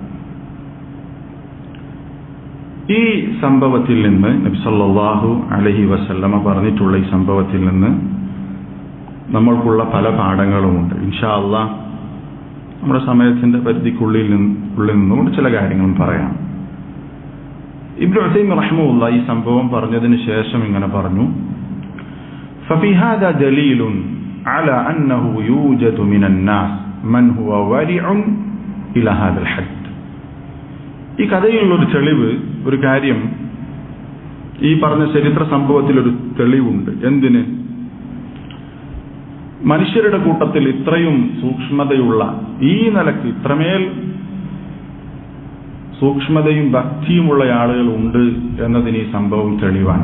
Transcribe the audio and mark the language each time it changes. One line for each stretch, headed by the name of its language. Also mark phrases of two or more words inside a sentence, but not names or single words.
Malayalam: ഈ സംഭവത്തിൽ നിന്ന് നബി
Arabic: صلى الله عليه وسلم
Malayalam: പറഞ്ഞിട്ടുള്ള ഈ സംഭവത്തിൽ നിന്ന് നമ്മൾക്കുള്ള പല പാഠങ്ങളുമുണ്ട്.
Arabic: إن شاء الله
Malayalam: നമ്മുടെ സമയത്തിന്റെ പരിധിക്കുള്ളിൽ നിന്നുകൊണ്ട് ചില കാര്യങ്ങളും പറയാം. ഇബ്നു ഉസൈമീൻ റഹിമഹുല്ലാ ഈ സംഭവം പറഞ്ഞതിന് ശേഷം ഇങ്ങനെ പറഞ്ഞു,
Arabic: ففي هذا دليل على أنه يوجد من الناس من هو ورع إلى هذا الحد.
Malayalam: ഈ കഥയിലുള്ളൊരു തെളിവ്, ഒരു കാര്യം, ഈ പറഞ്ഞ ചരിത്ര സംഭവത്തിലൊരു തെളിവുണ്ട്. എന്തിന്? മനുഷ്യരുടെ കൂട്ടത്തിൽ ഇത്രയും സൂക്ഷ്മതയുള്ള, ഈ നിലക്ക് ഇത്രമേൽ സൂക്ഷ്മതയും ഭക്തിയുമുള്ള ആളുകൾ ഉണ്ട് എന്നതിന് ഈ സംഭവം തെളിവാണ്.